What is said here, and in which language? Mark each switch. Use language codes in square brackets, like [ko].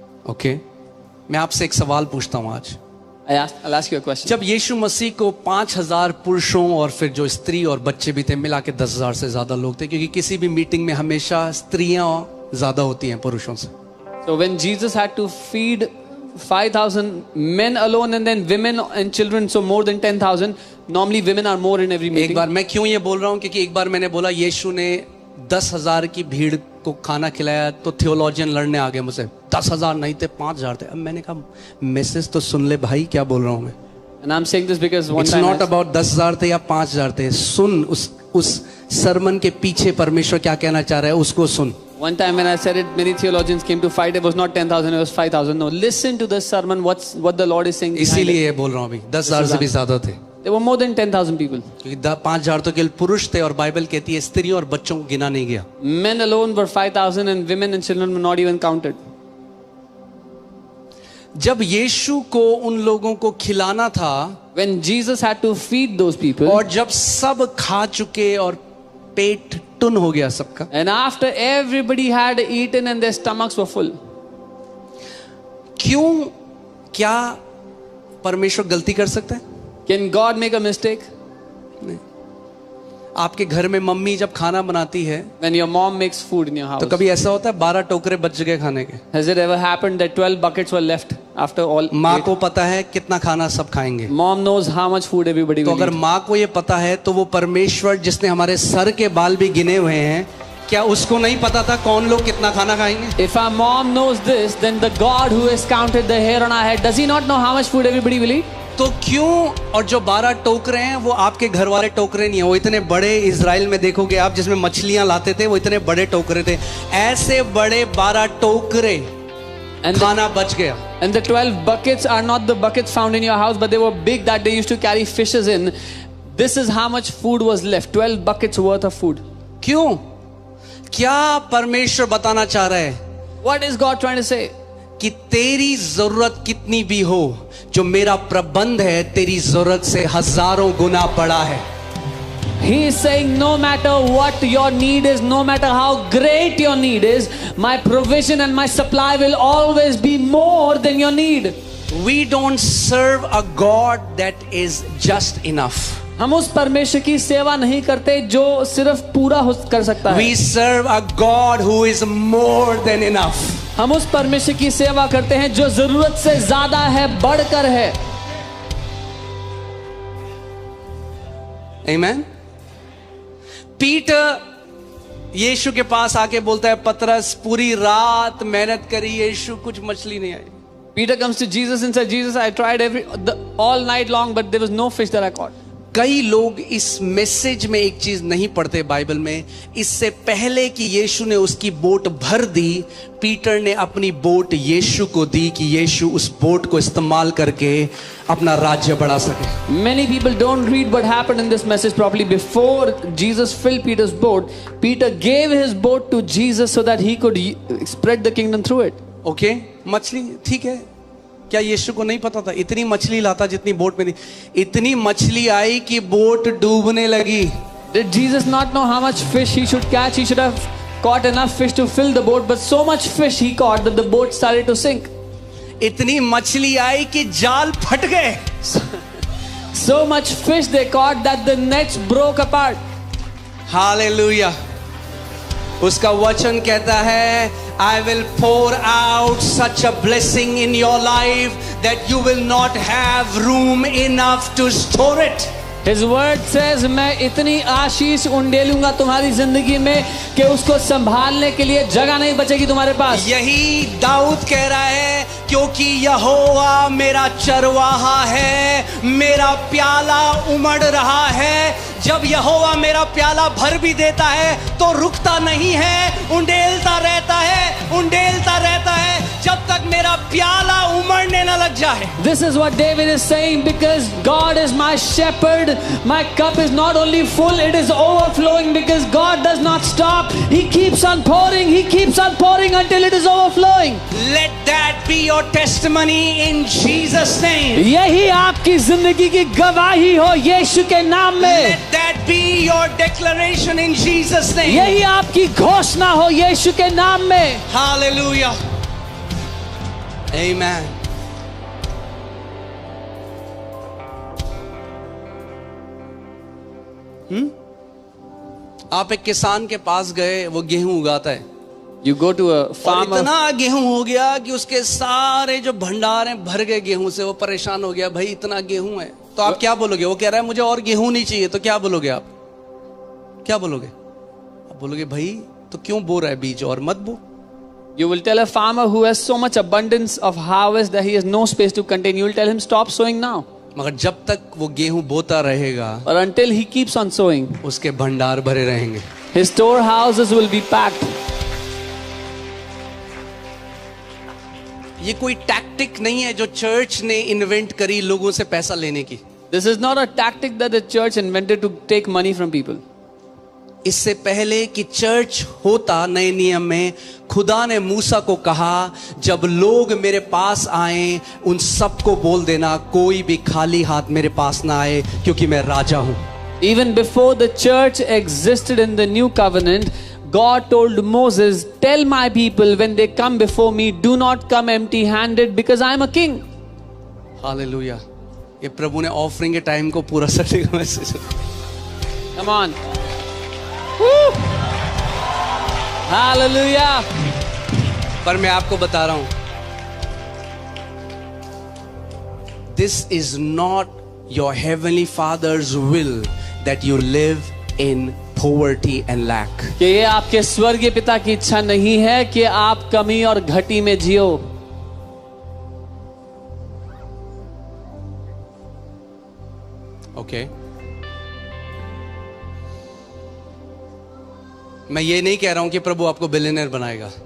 [hi] Okay, मैं आपसे एक सवाल पूछता हूं आज। [en] I'll ask you a question. [hi] जब यीशु मसीह को 5000 पुरुषों और फिर जो स्त्री और बच्चे भी थे मिला के 10,000 से ज्यादा लोग थे, क्योंकि किसी भी मीटिंग में हमेशा स्त्रियां ज्यादा होती हैं पुरुषों से। [en] So when Jesus had to feed 5,000 men alone and then women and children, so more than 10,000. Normally women are more in every meeting. [hi] एक बार मैं क्यों ये बोल रहा हूँ, क्योंकि एक बार मैंने बोला यीशु ने 10,000 की भीड़ को खाना खिलाया, तो थियोलॉजियन लड़ने आ गए मुझसे, 10,000 नहीं थे 5,000 थे। अब मैंने कहा मैसेज तो सुन ले भाई, क्या बोल रहा हूँ मैं। [en] And I'm saying this because one It's time not about [hi] 10,000 थे या 5,000 थे, सुन उस सरमन के पीछे परमेश्वर क्या कहना चाह रहा है उसको सुन। [en] One time when I said it, many theologians came to fight. It was not 10,000, it was 5,000. No, listen to the sermon. What the Lord is saying. [hi] इसीलिए ये बोल रहा हूँ अभी, 10,000 से भी ज्यादा थे। [en] There were more than 10,000 people. [hi] क्योंकि 5,000 तो केवल पुरुष थे और बाइबल कहती है स्त्रियों और बच्चों को गिना नहीं गया। [en] Men alone were 5,000 and women and children were not even counted. [hi] जब यीशु को उन लोगों को खिलाना था, [en] When Jesus had to feed those people, [hi] और जब सब खा चुके और पेट टुन हो गया सबका, [en] and after everybody had eaten and their stomachs were full, [hi] क्यों, क्या परमेश्वर गलती कर सकता है? [en] can God make a mistake? [hi] नहीं। आपके घर में मम्मी जब खाना बनाती है [en] When your mom makes food in your house, [hi] तो कभी ऐसा होता है 12 टोकरे बच गए खाने के? [en] has it ever happened that 12 buckets were left after all? [hi] माँ को पता है कितना खाना सब खाएंगे, [en] Mom knows how much food everybody [hi] तो [en] will [hi] अगर [en] eat. [hi] माँ को ये पता है तो वो परमेश्वर जिसने हमारे सर के बाल भी गिने हुए हैं, क्या उसको नहीं पता था कौन लोग कितना खाना खाएंगे? [en] If our mom knows this, then the God who has counted the hair on our head, does he not know how much food everybody will eat? तो क्यों, और जो 12 टोकरे हैं वो आपके घर वाले टोकरे नहीं है, वो इतने बड़े, इजराइल में देखोगे आप जिसमें मछलियां लाते थे वो इतने बड़े टोकरे थे, ऐसे बड़े 12 टोकरे खाना बच गया। And the 12 buckets are not the buckets found in your house, but they were big that they used to carry fishes in. This is how much food was left, 12 buckets worth of food. [hi] क्यों, क्या परमेश्वर बताना चाह रहा है? [en] What is God trying to say? [hi] कि तेरी जरूरत कितनी भी हो, जो मेरा प्रबंध है तेरी जरूरत से हजारों गुना बड़ा है। [en] He is saying no matter what your need is, no matter how great your need is, my provision and my supply will always be more than your need. We don't serve a God that is just enough. [hi] हम उस परमेश्वर की सेवा नहीं करते जो सिर्फ पूरा कर सकता है। [en] We serve a God who is more than enough. [hi] हम उस परमेश्वर की सेवा करते हैं जो जरूरत से ज्यादा है, बढ़कर है। आमेन। पीटर यीशु के पास आके बोलता है, पतरस पूरी रात मेहनत करी यीशु, कुछ मछली नहीं आई। [en] Peter comes to Jesus and says, Jesus, I tried all night long, but there was no fish that I caught. [hi] कई लोग इस मैसेज में एक चीज नहीं पढ़ते बाइबल में, इससे पहले कि यीशु ने उसकी बोट भर दी, पीटर ने अपनी बोट यीशु को दी कि यीशु उस बोट को इस्तेमाल करके अपना राज्य बढ़ा सके। [en] Many people don't read what happened in this message properly. Before Jesus filled Peter's boat, Peter gave his boat to Jesus so that he could spread the kingdom through it. [hi] Okay, मछली ठीक है, क्या यीशु को नहीं पता था इतनी मछली लाता जितनी बोट में थी? इतनी मछली आई कि बोट डूबने लगी। [en] Did Jesus not know how much fish he should catch? He should have caught enough fish to fill the boat, but so much fish he caught that the boat started to sink. [hi] इतनी मछली आई कि जाल फट गए। [en] So much fish they caught that the nets broke apart. [hi] Hallelujah. उसका वचन कहता है, [en] I will pour out such a blessing in your life that you will not have room enough to store it. His word says, [hi] मैं इतनी आशीष उंडेलूंगा तुम्हारी जिंदगी में कि उसको संभालने के लिए जगह नहीं बचेगी तुम्हारे पास। यही दाऊद कह रहा है, क्योंकि यहोवा मेरा चरवाहा है, मेरा प्याला उमड़ रहा है। जब यहोवा मेरा प्याला भर भी देता है तो रुकता नहीं है, उंडेलता रहता है, उंडेलता रहता है जब तक मेरा प्याला उमड़ने न लग जाए। [en] This is what David is saying, because God is my shepherd, my cup is not only full, it is overflowing, because God does not stop. He keeps on pouring, he keeps on pouring until it is overflowing. Let that be your testimony in Jesus name. [hi] यही आपकी जिंदगी की गवाही हो यीशु के नाम में। [en] Let that be your declaration in Jesus name. [hi] यही आपकी घोषणा हो यीशु के नाम में। [en] Hallelujah. Amen. [hi] आप एक किसान के पास गए, वो गेहूं उगाता है। [en] You go to a [hi] और [en] farmer. [hi] इतना गेहूं हो गया कि उसके सारे जो भंडार हैं भर गए गेहूं से। वो परेशान हो गया, भाई इतना गेहूं है तो आप क्या बोलोगे? वो कह रहा है मुझे और गेहूं नहीं चाहिए, तो क्या बोलोगे आप? क्या बोलोगे? आप बोलोगे भाई तो क्यों बो रहा है बीज, और मत बो। [en] You will tell a farmer who has so much abundance of harvest that he has no space to contain. You will tell him stop sowing now. [hi] मगर जब तक वो गेहूं बोता रहेगा, [en] Or until he keeps on sowing, [hi] उसके भंडार भरे रहेंगे। [en] his storehouses will be packed. [hi] ये कोई टैक्टिक नहीं है जो चर्च ने इन्वेंट करी लोगों से पैसा लेने की। [en] This is not a tactic that the church invented to take money from people. [hi] इससे पहले कि चर्च होता, नए नियम में खुदा ने मूसा को कहा, जब लोग मेरे पास आए उन सबको बोल देना कोई भी खाली हाथ मेरे पास ना आए, क्योंकि मैं राजा हूं। [en] Even before the church existed in the new covenant, God told Moses, tell my people when they come before me, do not come empty handed, because I am a king. [hi] Hallelujah. ये प्रभु ने offering के time को पूरा सटे का message. [en] Come on. Woo! Hallelujah. [hi] पर मैं आपको बता रहा हूं, [en] this is not your heavenly father's will that you live in poverty and lack. [hi] कि ये आपके स्वर्गीय पिता की इच्छा नहीं है कि आप कमी और घटी में जियो। ओके, मैं ये नहीं कह रहा हूं कि प्रभु आपको बिलियनर बनाएगा,